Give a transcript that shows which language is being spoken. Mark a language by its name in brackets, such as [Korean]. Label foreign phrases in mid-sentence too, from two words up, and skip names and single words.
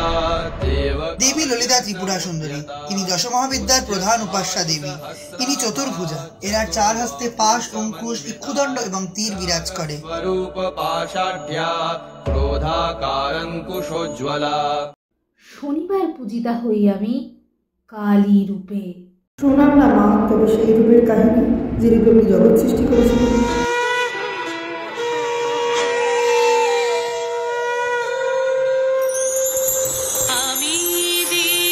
[Bangla] দেবী ললিতা ত্রিপুরা সুন্দরী। ইনি দশ মহাবিদ্যার প্রধান উপাস্যা দেবী। ইনি চতুর্ভুজা। এনার চার হস্তে পাশ, অঙ্কুশ, ইক্ষুদণ্ড এবং তীর বিরাজ করে। [Sanskrit] स्वरूप पाशाढ्या क्रोधाकारंकुशोज्ज्वला। [Bangla] শনিবার পূজিতা হই আমি কালী রূপে। শোনান না মা তবে সেই রূপের কাহিনী যে রূপে আপনি জগৎ সৃষ্টি করেছিলেন। আমি